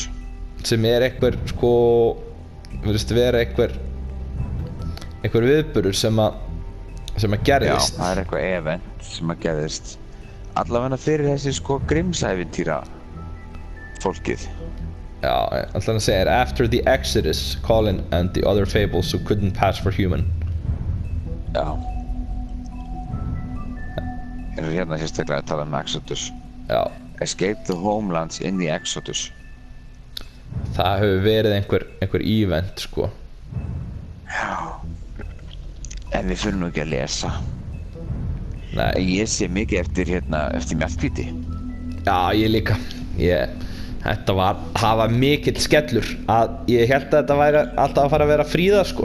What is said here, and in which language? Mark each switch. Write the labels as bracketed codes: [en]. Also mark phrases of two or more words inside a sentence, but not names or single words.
[is] Sem einhver, sko, virðist vera einhver viðburður sem að gerðist. Já, það er eitthvað event sem að gerðist. Allavega fyrir þessi, sko, Grimms-ævintýra fólkið. Já, alltaf að segja [en] After the Exodus, Colin and the other fables who couldn't pass for human. [is] Já. Eru hérna sérstaklega að tala Exodus. Já. [en] Escape the homelands in the Exodus. [is] Það hefur verið einhver event, sko. Já. En við fyrir nú ekki að lesa. Nei. Ég sé mikið eftir Mjallhvíti. Já, ég líka. Það var mikill skellur að ég held að þetta væri alltaf að fara að vera Fríða, sko.